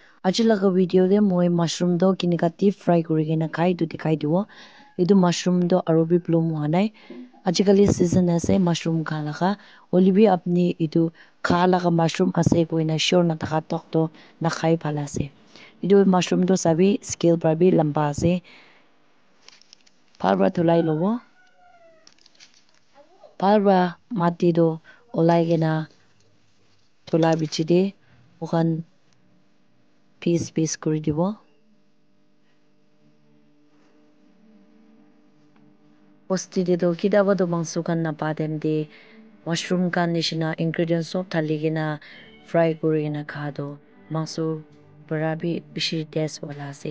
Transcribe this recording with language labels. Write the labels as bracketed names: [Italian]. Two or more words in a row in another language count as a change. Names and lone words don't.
[Naga Pidgin] Aji laga video de moi mushroom do kinika [English] deep fry [Naga Pidgin] kurikena khai etu dikhai dibo. Etu mushroom do aro bi bloom hwa nai. Ajikali season ase mushroom kha laga. Hoilebi bi apni etu kha laga mushroom ase koina sure nathaka tok to nakhai bhal ase. Etu mushroom do sabi scale para bi lamba ase. Bhal para dhulai lobo. Bhal para mati do olai kena dhula bichi de moikhan piece kuri dibo. Posti de do kidaba do mangso kan napa dem de mushroom kan nishina ingredients sob thali kena fry kuri kena kha do mangso para bi bishi taste wala ase.